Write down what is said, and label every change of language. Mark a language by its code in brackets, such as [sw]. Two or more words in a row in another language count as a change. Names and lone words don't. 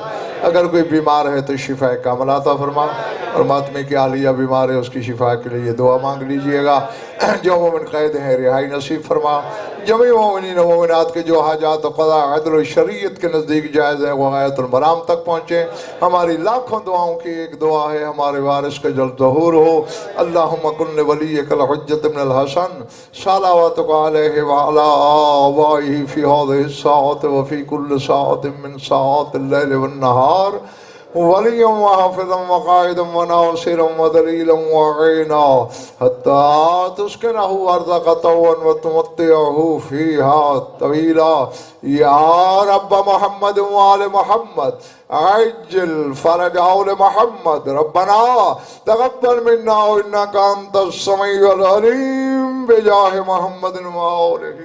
[ur] اگر کوئی بیمار ہے تو شفا کامل عطا فرما۔ اور ماتمی کی عالیہ بیمار ہے اس کی شفا کے لیے دعا مانگ لیجیے گا. جو مومن قید ہے رہائی نصیب فرما۔ جمیع مومنین مومنات کے جو حاجات قضا عدل شریعت کے نزدیک جائز ہے وہ غایت المرام تک پہنچے. ہماری لاکھوں دعاؤں کی ایک دعا ہے، ہمارے وارث کا جلد ظہور ہو. [ar] اللهم كن لوليك الحجة ابن الحسن صلواتك عليه وعلى آبائه في هذه الساعة وفي كل ساعة من ساعات الليل والنهار وليا وحافظا وقائدا وناصرا ودليلا وعينا حتى تسكنه أرضك طوعا وتمتعه فيها طويلا. يا رب محمد وآل محمد عجل فرج آل محمد. ربنا تقبل منا إنك أنت السميع العليم بجاه محمد وآله.